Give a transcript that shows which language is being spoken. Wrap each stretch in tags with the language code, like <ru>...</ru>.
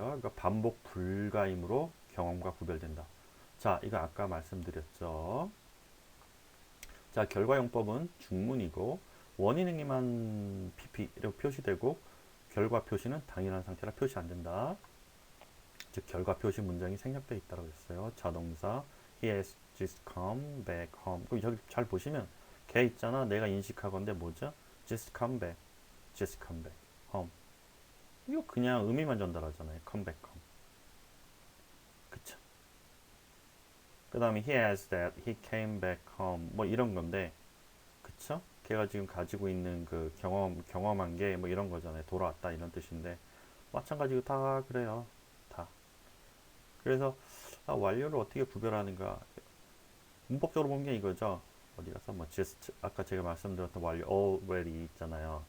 <ko>그러니까 반복 불가이므로 경험과 구별된다. 자, 이거 아까 말씀드렸죠. 자, 결과용법은 중문이고 원인 행위만 pp로 표시되고 결과 표시는 당연한 상태라 표시 안 된다. 즉 결과 표시 문장이 생략되어 있다고 했어요.</ko> <en>자동사 he has just come back home.</en> <ko>그럼 여기 잘 보시면 걔 있잖아. 내가 인식하건데 뭐죠?</ko> <en>just come back. just come back. home.</en> <ko>이거 그냥 의미만 전달하잖아요.</ko> <en>come back home. 그쵸?</en> <ko>그 다음에</ko> <en>he has that, he came back home.</en> <ko>뭐 이런 건데, 그쵸? 걔가 지금 가지고 있는 그 경험한 게 뭐 이런 거잖아요. 돌아왔다 이런 뜻인데, 마찬가지로 다 그래요. 다. 그래서 완료를 어떻게 구별하는가? 문법적으로 보면 게 이거죠. 어디 가서 뭐 just 아까 제가 말씀드렸던 완료 already 있잖아요.</ko>